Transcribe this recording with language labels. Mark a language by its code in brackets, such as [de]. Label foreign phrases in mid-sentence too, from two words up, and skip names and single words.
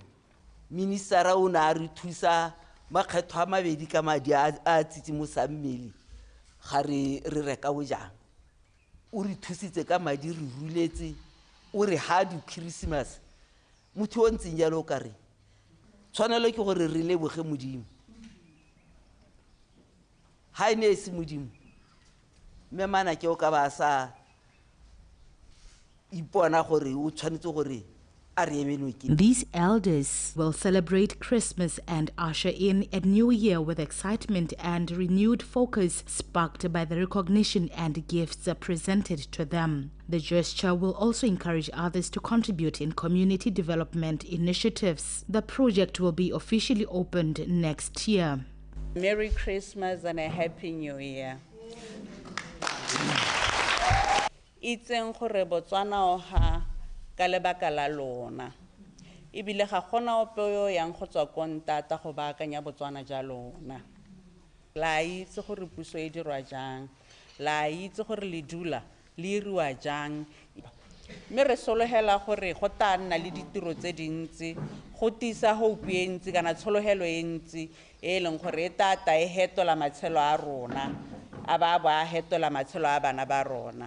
[tn] Ministera o na re thusa makgetho a mabedi ka madi a tsitsimosang mmele ga re reka o jang o re thusitse ka madi re ruletse o re ha di Christmas motho o ntseng jalo ka re tshwanelo ke gore re leboge modimo ha ene se modimo mme mana ke o ka ba sa ipona gore o tshwanetse gore. [en] These elders will celebrate Christmas and usher in a new year with excitement and renewed focus sparked by the recognition and gifts presented to them. The gesture will also encourage others to contribute in community development initiatives. The project will be officially opened next year. Merry Christmas and a Happy New Year. [tn] Itseng gore Botswana o ha ka lebaka la lona ebile ga gona ope yo yang go tswa kontata go baakanya Botswana ja lona la itse gore puso e dirwa jang la itse gore le dula le iriwa jang mme re solohela gore go ta nna le ditiro tse dintsi go tisa hope e ntsi kana tsholohelo e ntsi e leng gore e tata e hetola matshelo a rona a ba hetola matshelo a bana ba rona